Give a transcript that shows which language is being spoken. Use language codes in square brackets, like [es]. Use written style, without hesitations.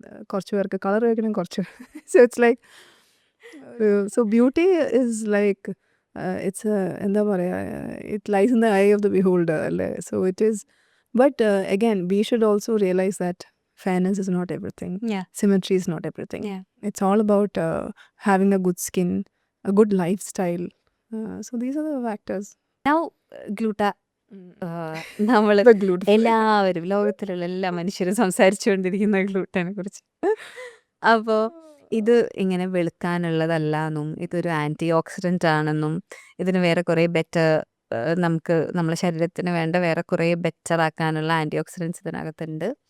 [ml] കുറച്ച് പേർക്ക് കളർ വെക്കണം, കുറച്ച് [en] So it's like so beauty is like it's എന്താ പറയുക, it lies in the eye of the beholder അല്ലേ. So it is but again we should also realise that fairness is not everything. Yeah. Symmetry is not everything. Yeah. It's all about having a good skin, a good lifestyle. So these are the factors. [ml] Now, ഗ്ലൂട്ട നമ്മൾ [en] The glute. [ml] എല്ലാവരും ലോകത്തിലുള്ള എല്ലാ മനുഷ്യരും സംസാരിച്ചുകൊണ്ടിരിക്കുന്ന ഗ്ലൂട്ടനെ കുറിച്ച്. അപ്പോൾ ഇത് ഇങ്ങനെ വെളുക്കാനുള്ളതല്ല എന്നും ഇതൊരു ആൻറ്റി ഓക്സിഡൻ്റ് ആണെന്നും ഇതിന് വേറെ കുറേ ബെറ്റർ നമുക്ക് നമ്മളെ ശരീരത്തിന് വേണ്ട വേറെ കുറേ ബെറ്റർ ആക്കാനുള്ള ആൻറ്റി ഓക്സിഡൻസ് ഇതിനകത്തുണ്ട്.